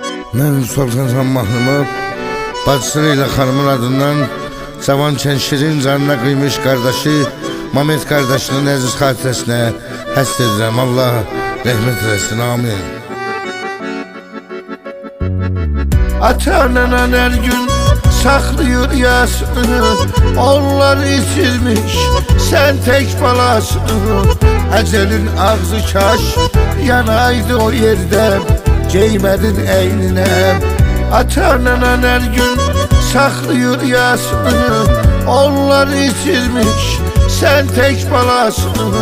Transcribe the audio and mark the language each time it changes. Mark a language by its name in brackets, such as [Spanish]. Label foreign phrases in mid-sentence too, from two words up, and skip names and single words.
[Azerbaijani] Mən Sultan Mahmud, bacısı ilə xanımın adından cavanken şirin canına kıymış kardeşi Mehmet kardeşinin əziz xatirəsinə həsr edirəm. Allah rəhmət eləsin, amin. [Turkish] Ata-anan her gün saklıyor yasını, onlar içirmiş, sen tek balasını. Ecelin ağzı kaş yanaydı o yerde, giymedin eynine. Ata-anan her gün saklıyor yasını, onlar içirmiş, sen tek balasını.